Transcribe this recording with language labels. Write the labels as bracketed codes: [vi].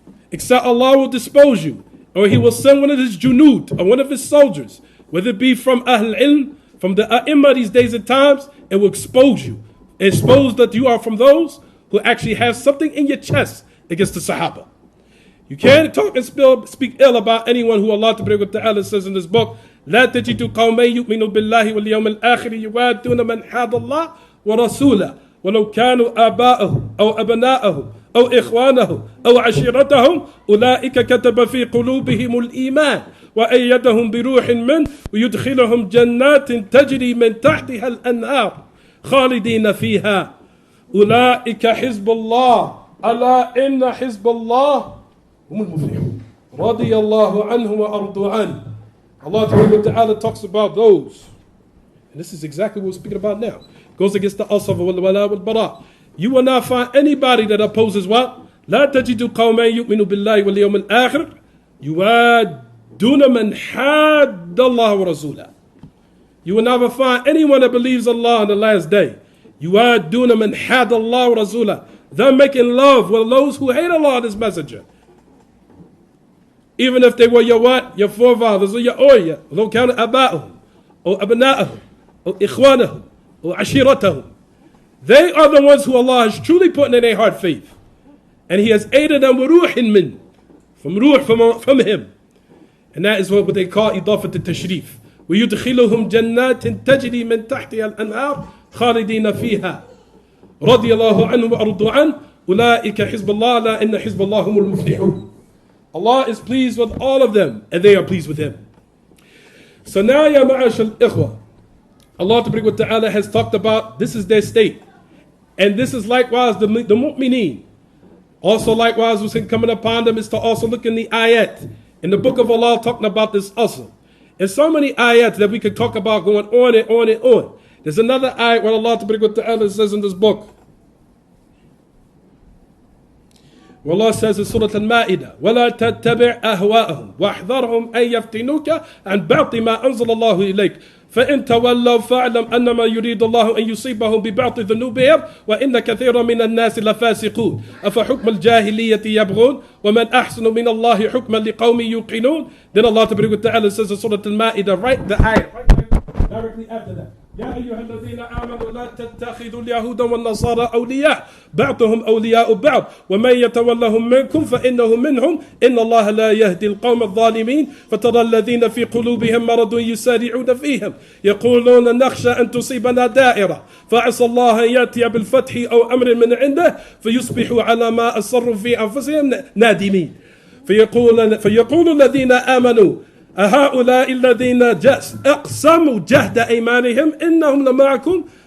[en] Except Allah will dispose you, or He will send one of His junud, or one of His soldiers, whether it be from Ahl Ilm, from the A'imma these days and times, it will expose you. Expose that you are from those who actually have something in your chest against the Sahaba. You can't talk and speak ill about anyone who Allah Ta'ala says in this book, [ar] لا تجد قوما يؤمنوا بالله واليوم الآخر يوادون من حاد الله ورسوله ولو كانوا آباءهم أو أبناءهم أو إخوانهم أو عشيرتهم أولئك كتب في قلوبهم الإيمان وأيدهم بروح منه ويدخلهم جنات تجري من تحتها الأنهار خالدين فيها أولئك حزب الله ألا إن حزب الله هم المفلحون رضي الله عنهم وأرضوا عنه. [en] Allah Ta'ala talks about those, and this is exactly what we're speaking about now. Goes against the asaf wal wala wal bara. You will not find anybody that opposes what? [ar] لا تجد قوما يؤمنوا بالله واليوم الآخر يوادون من حاد الله ورسوله. [en] You will never find anyone that believes Allah on the last day. [ar] يوادون من حاد الله ورسوله. [en] They're making love with those who hate Allah and His Messenger. Even if they were your what? Your forefathers or your oya. [ar] لو كانوا أباءهم أو أبناءهم أو إخوانهم أو عشيرتهم. [en] They are the ones who Allah has truly put in their heart faith. And He has aided them with ruhin min. From ruh, from Him. And that is what they call idafat al-tashrif. [ar] ويدخلهم جنات تجري من تحتها الأنهار خالدين فيها رضي الله عنهم وأرضوا عنه أولئك حزب الله لا إن حزب الله هم المفلحون. [en] Allah is pleased with all of them, and they are pleased with Him. So now, ya ma'ashal ikhwa, Allah Ta'ala has talked about this is their state. And this is likewise the mu'mineen. Also likewise what's coming upon them is to also look in the ayat. In the book of Allah talking about this also. And so many ayats that we could talk about going on and on and on. There's another ayat where Allah Ta'ala says in this book, [ar] والله [en] says in Surah Al-Ma'idah, [ar] وَلَا تَتَّبِعْ أَهْوَاءَهُمْ وَاحْذَرْهُمْ أَنْ يَفْتِنُوكَ عَنْ بَعْضِ مَا أَنزَلَ اللَّهُ إِلَيْكَ فَإِنْ تَوَلَّوْا فَاعْلَمْ أَنَّمَا يُرِيدُ اللَّهُ أَنْ يُصِيبَهُمْ بِبَعْضِ ذُنُوبِهِمْ وَإِنَّ كَثِيرًا مِنَ النَّاسِ لَفَاسِقُونَ أَفَحُكْمَ الْجَاهِلِيَّةِ يَبْغُونَ وَمَنْ أَحْسَنُ مِنَ اللَّهِ حُكْمًا لِقَوْمٍ يُوقِنُونَ. [en] Then Allah Ta'ala says in Surah Al-Ma'idah, right the ayat, right directly after that. [ar] يا أيها الذين آمنوا لا تتخذوا اليهود والنصارى أولياء بعضهم أولياء بعض ومن يتولهم منكم فإنه منهم إن الله لا يهدي القوم الظالمين فترى الذين في قلوبهم مرض يسارعون فيهم يقولون نخشى أن تصيبنا دائرة فعسى الله أن يأتي بالفتح أو أمر من عنده فيصبحوا على ما أصروا في أنفسهم نادمين فيقول الذين آمنوا أهؤلاء الذين أقسموا جهد أيمانهم إنهم لمعكم